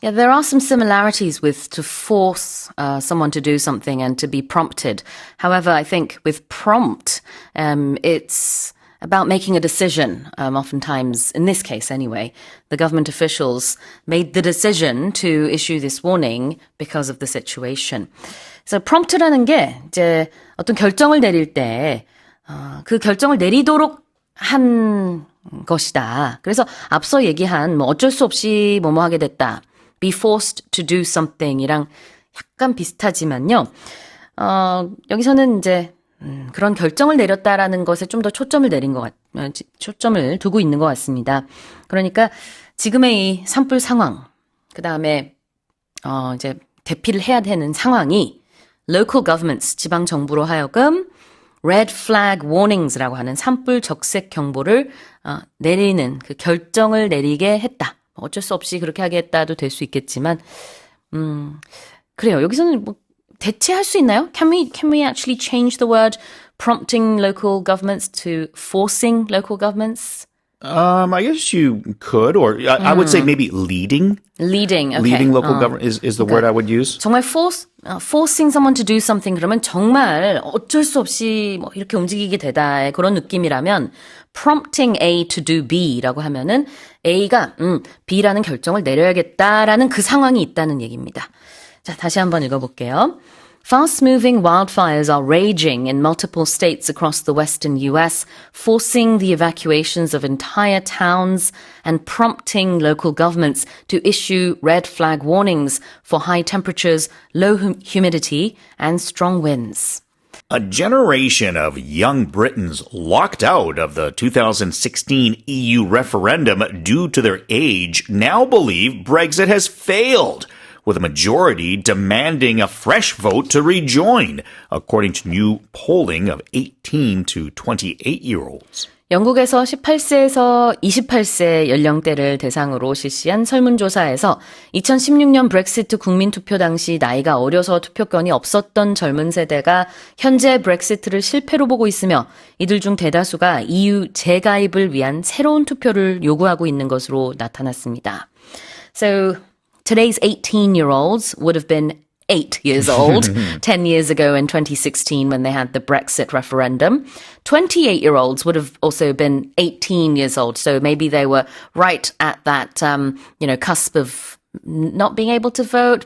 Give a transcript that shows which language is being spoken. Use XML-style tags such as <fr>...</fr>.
<en>Yeah, there are some similarities with to force someone to do something and to be prompted. However, I think with prompt, it's about making a decision. Oftentimes, in this case anyway, the government officials made the decision to issue this warning because of the situation.</en> <ko>So prompt라는 게 이제 어떤 결정을 내릴 때 그 결정을 내리도록 한 것이다. 그래서 앞서 얘기한 뭐 어쩔 수 없이 뭐뭐 하게 됐다.</ko> <en>Be forced to do something</en> <ko>이랑 약간 비슷하지만요. 여기서는 이제 그런 결정을 내렸다라는 것에 좀 더 초점을 초점을 두고 있는 것 같습니다. 그러니까 지금의 이 산불 상황, 그 다음에 이제 대피를 해야 되는 상황이</ko> <en>local governments,</en> <ko>지방 정부로 하여금</ko> <en>red flag warnings</en> <ko>라고 하는 산불 적색 경보를 내리는 그 결정을 내리게 했다. 어쩔 수 없이 그렇게 하게 했다도 될 수 있겠지만, 그래요. 여기서는 뭐 대체할 수 있나요?</ko> <en>Can we actually change the word prompting local governments to forcing local governments? I guess you could, or I would say maybe leading. Leading, okay. Leading local government is the word I would use.</en> <ko>정말</ko> <en>forcing someone to do something</en> <ko>그러면 정말 어쩔 수 없이 뭐 이렇게 움직이게 되다의 그런 느낌이라면</ko> <en>prompting A to do B</en> <ko>라고 하면은 A가 B라는 결정을 내려야겠다라는 그 상황이 있다는 얘기입니다. 자, 다시 한번 읽어볼게요.</ko> <en>Fast-moving wildfires are raging in multiple states across the western U.S., forcing the evacuations of entire towns and prompting local governments to issue red flag warnings for high temperatures, low humidity, and strong winds. A generation of young Britons locked out of the 2016 EU referendum due to their age now believe Brexit has failed, with a majority demanding a fresh vote to rejoin, according to new polling of 18 to 28-year-olds.</en> <ko>영국에서 18세에서 28세 연령대를 대상으로 실시한 설문조사에서 2016년 브렉시트 국민투표 당시 나이가 어려서 투표권이 없었던 젊은 세대가 현재 브렉시트를 실패로 보고 있으며 이들 중 대다수가 EU 재가입을 위한 새로운 투표를 요구하고 있는 것으로 나타났습니다.</ko> <en>So today's 18-year-olds would have been 8 years old 10 years ago in 2016 when they had the Brexit referendum. 28-year-olds would have also been 18 years old. So maybe they were right at that, cusp of not being able to vote.</en>